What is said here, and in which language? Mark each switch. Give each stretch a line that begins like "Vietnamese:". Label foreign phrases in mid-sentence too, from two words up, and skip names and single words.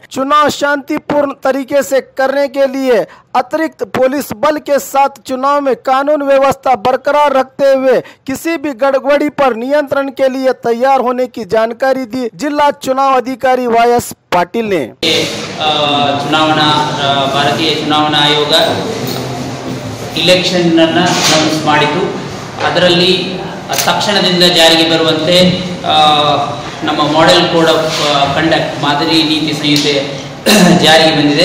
Hindi: चुनाव शांतिपूर्ण तरीके से करने के लिए अतिरिक्त पुलिस बल के साथ चुनाव में कानून व्यवस्था बरकरार रखते हुए किसी भी गड़बड़ी पर नियंत्रण के लिए तैयार होने की जानकारी दी जिला चुनाव अधिकारी वाई.एस. पाटिल ने।
Kannada: ಭಾರತೀಯ ಚುನಾವಣಾ ಆಯೋಗ ಇಲೆಕ್ಷನ್ ಅನ್ನು ಅನೌನ್ಸ್ ಮಾಡಿತು. ಅದರಲ್ಲಿ ತಕ್ಷಣದಿಂದ ಜಾರಿಗೆ ಬರುವಂತೆ ನಮ್ಮ
English: model code of conduct
Kannada: ಮಾದರಿ ನೀತಿ ಸಂಹಿತೆ ಜಾರಿಗೆ ಬಂದಿದೆ.